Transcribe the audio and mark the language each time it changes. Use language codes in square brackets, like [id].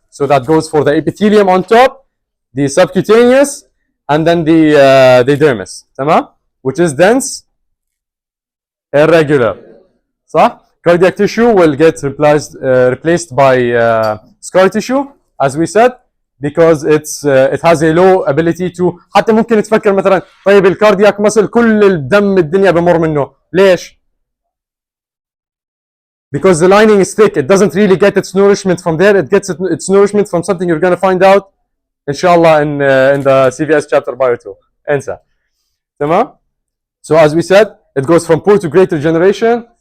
[en] So that goes for the epithelium on top, the subcutaneous, and then the dermis. تمام? Which is dense, irregular. [ar] صح? [en] Cardiac tissue will get replaced by scar tissue, as we said, because it has a low ability to. [ar] حتى ممكن تفكر مثلا طيب الكاردياك مسل كل الدم الدنيا بمر منه. [en] ليش؟ Because the lining is thick, it doesn't really get its nourishment from there. It gets its nourishment from something you're going to find out, inshallah, in the CVS chapter bio 2. [ar] انسى. تمام? [en] So as we said, it goes from poor to great regeneration.